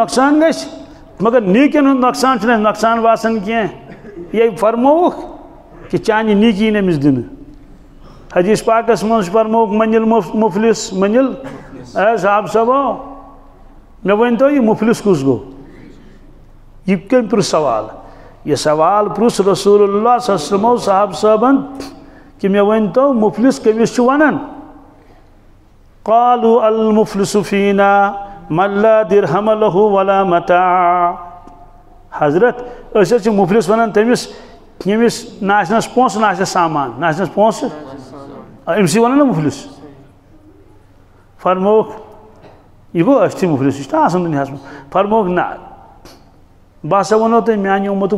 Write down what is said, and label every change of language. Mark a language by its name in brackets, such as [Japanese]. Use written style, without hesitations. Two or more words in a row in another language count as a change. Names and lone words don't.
[Kashmiri] نۄقصان گژھِ مگر نیٖکیَن ہُنٛد نۄقصان چھُنہٕ اَسہِ نۄقصان باسان کینٛہہ یے فرمووُکھ کہ چانہِ نیٖکی یِن أمِس دِنہٕ حدیٖث پاکَس منٛز چھُ فرمووُکھ مٔنِل مُفلِس مٔنِل اے صاحب صٲبو مےٚ ؤنۍتو یہِ مُفلِس کُس گوٚو یہِ کٔمۍ پرُژھ سوال یہِ سوال پرُژھ [Arabic] رسول اللہ صلی اللہ علیہ وسلمو [Kashmiri] صاحب صٲبَن کہ مےٚ ؤنۍتو مُفلِس کٔمِس چھُ وَنان [Arabic] قالوا المفلس فینا من لا درہم لہُ ولا متاع [Kashmiri] حضرت أسۍ حظ چھِ مُفلِس وَنان تٔمِس ییٚمِس نہ آسنَس پونٛسہٕ نہ آسٮ۪س سامان نہ آسنَس پونٛسہٕ أمسٕے وَنان نا مُفلِس فرمووُکھ یہِ گوٚو أسۍ تہِ مُفلِس یہِ چھُنہ آسان دُنیاہَس منٛز فرمووُکھ نہ بہٕ ہسا وَنو تۄہہِ میٛانہِ اُمتُک